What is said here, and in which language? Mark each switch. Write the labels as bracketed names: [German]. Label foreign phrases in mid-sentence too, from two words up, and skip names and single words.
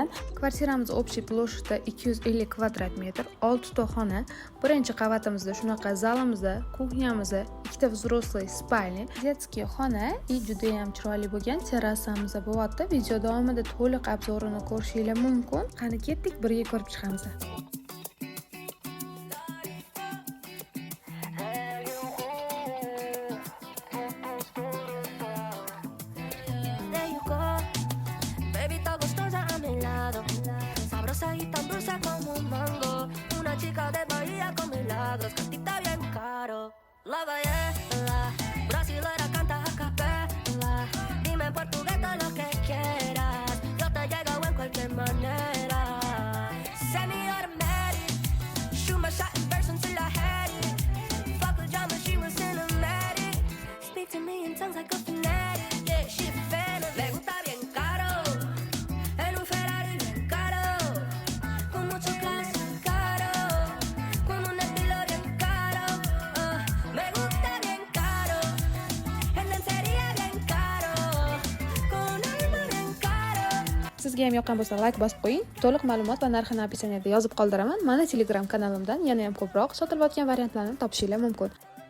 [Uzbek] Kvartiramiz [Russian] общий площади [Uzbek] 250 kvadrat metr, 6 ta xona. Birinchi qavatimizda shunaqa zalimizda, kuxnyamizda, ikkita [Russian] взрослый спальни, [Uzbek] детский xona и juda ham chiroyli bo'lgan terrasamiz bo'lyapti. Video davomida to'liq obzorini ko'rishingiz mumkin. Qani ketdik, birga ko'rib chiqamiz. [Spanish] Sabrosa y tan dulce como un mango. Una chica de Bahía con milagros. Cantita bien caro. La baila, brasilera canta a capela. Dime en portugués todo lo que quieras. Yo te llego en cualquier manera. [English] Send me automatic. Shoot my shot in verse until I had it. Fuck with drama, she was cinematic. Speak to me in tongues like a fanatic. Yeah, she a fan of. [Spanish] Le gusta bien caro. En un Ferrari bien caro. Con mucho clase caro. Con un estilo bien caro. Me gusta bien caro. En lencería bien caro. Con alma bien caro. [Uzbek] Sizga ham yoqqan bo'lsa like bosib qo'ying. To'liq ma'lumot va narxini opisiyaniyada yozib qoldiraman. Mana Telegram kanalimdan yana ham ko'proq sotilayotgan variantlarni topishingiz mumkin.